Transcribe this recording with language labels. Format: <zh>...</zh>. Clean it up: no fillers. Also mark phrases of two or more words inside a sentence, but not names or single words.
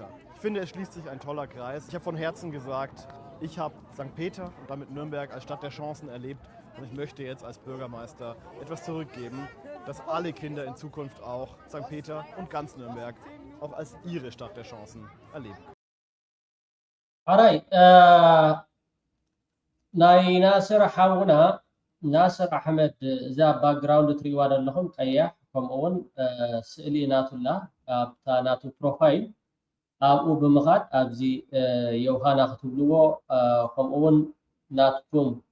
<de>Ich finde, es schließt sich ein toller Kreis. Ich habe von Herzen gesagt, ich habe St. Peter und damit Nürnberg als Stadt der Chancen erlebt und ich möchte jetzt als Bürgermeister etwas zurückgeben, dass alle Kinder in Zukunft auch St. Peter und ganz Nürnberg auch als ihre Stadt der Chancen erleben.</de> <en>Alright,</en> <ti>ናይ ናስር ሓውና ናስር አሕመድ እዛ ባክግራውንድ ትሪእዋ ዘለኹም ቀያሕ ከምኡውን ስእሊ ናቱላ ኣብታ ናቱ ፕሮፋይል ኣብኡ ብምኻድ ኣብዚ የውሃና ክትብልዎ ከምኡውን ናትኩም</ti>